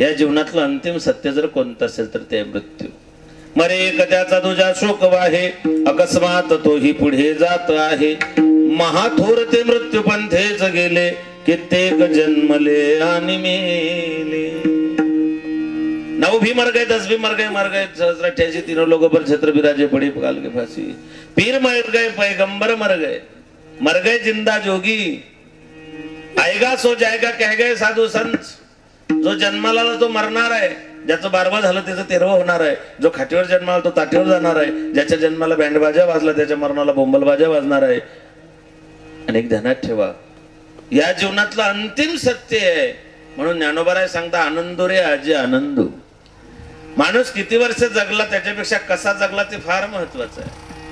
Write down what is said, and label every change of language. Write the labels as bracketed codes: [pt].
[mr] या जीवनातलं अंतिम सत्य जर कोणतं असेल तर ते मृत्यू. मरे कद्याचा तुझा शोक वाहे अकस्मात तोही पुढे जात आहे. महाथोर ते मृत्यू पंथेच गेले कित्येक जन्मले आणि मेले. [hi] 9 भी मर गए 10 भी मर गए सहस्र तीनों लोगों पर छत्र बिराजे पड़ी काल के फांसी. पीर मर गए पैगंबर मर गए जिंदा जोगी. आएगा सो जाएगा कह गए साधू संत. [mr] जो जन्माला तो मरणार आहे, ज्याचं 12 झालं त्याचं 13 होणार आहे. जो खाटीवर जन्माला तो ताटीवर जाणार आहे. ज्याच्या जन्माला बँडबाजा वाजला त्याच्या मरणाला बोंबलबाजा वाजणार आहे. अनेक ध्यानात ठेवा, या जीवनातलं अंतिम सत्य आहे. म्हणून ज्ञानोबाराय सांगता आनंदो रे आजी आनंदो. माणूस किती वर्ष जगला त्याच्यापेक्षा कसा जगला ते फार महत्वाचं आहे.